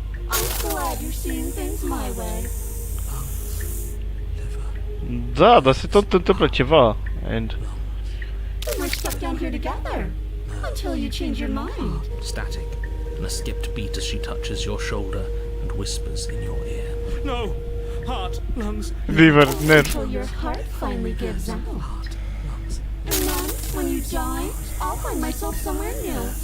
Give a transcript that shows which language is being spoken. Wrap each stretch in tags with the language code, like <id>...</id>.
<en>I'm glad you're seeing things my way.</en> <ro>Da, dar se tot întâmplă ceva.</ro> <en>And... We're stuck down here together. Until you change your mind. Static, and a skipped beat as she touches your shoulder and whispers in your ear. No! Heart, lungs. Liver, nerv. Until your heart finally gives out. And then, when you die, I'll find myself somewhere new.</en>